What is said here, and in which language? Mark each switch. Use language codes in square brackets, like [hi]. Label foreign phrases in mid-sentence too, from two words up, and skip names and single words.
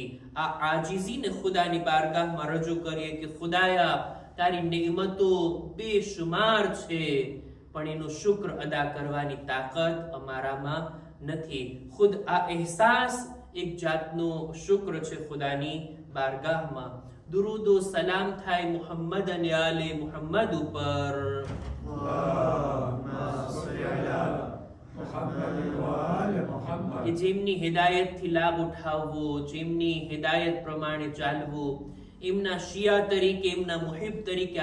[gu] આ આજીઝીને ખુદાની બારગાહમાં રજૂ કરીએ કે ખુદાયા, તારી નેમતો બેશુમાર છે, પણ એનો શુક્ર અદા કરવાની તાકાત અમારામાં નથી। ખુદ આ અહેસાસ એક જાતનો શુક્ર છે ખુદાની બારગાહમાં। દુરૂદો સલામ થાય મુહમ્મદ અને આલે મુહમ્મદ ઉપર। કે જેમની હિદાયતથી લાભ ઉઠાવવો, જેમની હિદાયત પ્રમાણે ચાલવું, એમના શિયા તરીકે, એમના મુહિબ તરીકે